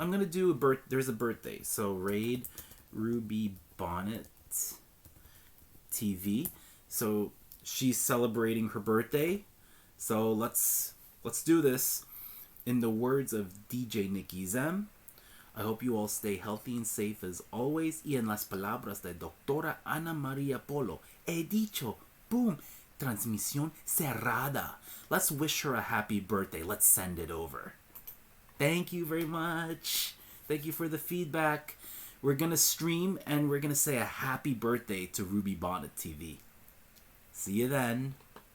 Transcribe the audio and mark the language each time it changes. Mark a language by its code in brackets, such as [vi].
[en] I'm gonna do there's a birthday. So raid Ruby Bonnet TV. So she's celebrating her birthday. So let's do this. In the words of DJ Nicky Zem, I hope you all stay healthy and safe as always. [es] Y en las palabras de Doctora Ana Maria Polo, he dicho, boom, transmisión cerrada. [en] Let's wish her a happy birthday. Let's send it over. Thank you very much. Thank you for the feedback. We're going to stream and we're going to say a happy birthday to Ruby Bonnet TV. See you then.